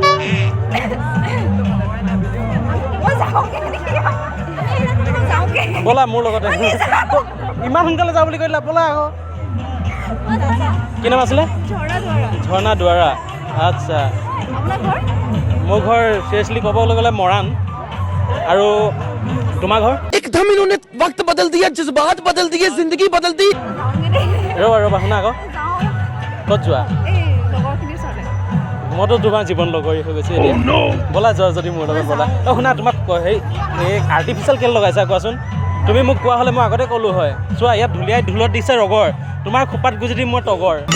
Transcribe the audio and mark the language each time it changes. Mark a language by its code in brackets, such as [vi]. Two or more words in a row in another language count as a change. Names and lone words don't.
[as] ব'লা মোৰ লগতে। ইমান সোনকালে যাওঁ বুলি কৈছিলা, ব'লা আকৌ। কি নাম আছিলে? ঝৰ্ণা দুৱাৰা। আচ্ছা, মোৰ ঘৰ চিৰিয়াছলি ক'বলৈ গ'লে মৰাণ। আৰু তোমাৰ ঘৰ? [hi] एकदम इन्होंने वक्त बदल दिया, जज्बात बदल दिए, जिंदगी बदल दी। [as] ৰ'বা শুনা আকৌ, ক'ত যোৱা? মইতো তোমাৰ জীৱন লগৰী হৈ গৈছে এতিয়া। ব'লা যোৱা যদি মোৰ লগত, ব'লা। অঁ শুনা, তোমাক হেৰি এই আৰ্টিফিচিয়েল কেলে লগাইছা কোৱাচোন? তুমি মোক কোৱা হ'লে মই আগতে ক'লোঁ হয়। চোৱা, ইয়াত ঢুলীয়াই ঢোলত দিছে ৰগৰ, তোমাৰ খোপাত গুজি দিম মই তগৰ।